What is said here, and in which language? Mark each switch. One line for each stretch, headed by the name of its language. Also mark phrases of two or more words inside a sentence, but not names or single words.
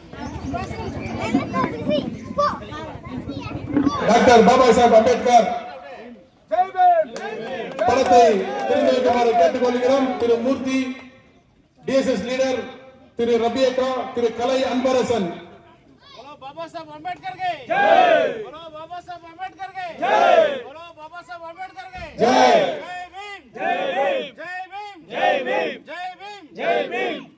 Tamil: டாக்டர் பாபா சாஹேப் அம்பேத்கர் படத்தை தெரிந்து வைக்குமாறு கேட்டுக்கொள்கிறோம். திரு மூர்த்தி, டிஎஸ்எஸ் லீடர் திரு ரபியக்கா, திரு கலை அன்பரசன்.
Hindi: बाबा साहब अम्बेडकर के जय, बोलो बाबा साहब अम्बेडकर के जय, बोलो बाबा साहब अम्बेडकर के जय, जय भीम, जय भीम, जय भीम, जय भीम, जय भीम,